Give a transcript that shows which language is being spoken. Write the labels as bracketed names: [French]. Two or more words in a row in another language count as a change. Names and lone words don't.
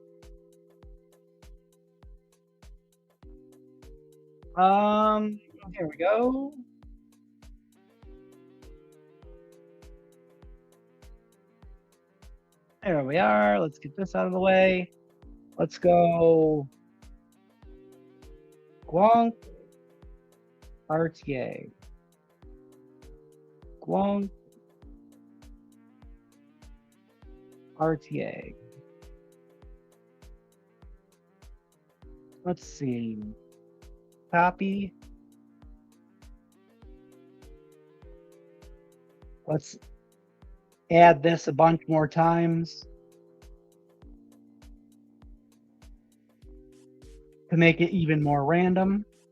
[English] Here we go. There we are. Let's get this out of the way. Let's go. Squonk. RTA. Squonk. RTA. Let's see. Copy. Let's add this a bunch more times to make it even more random.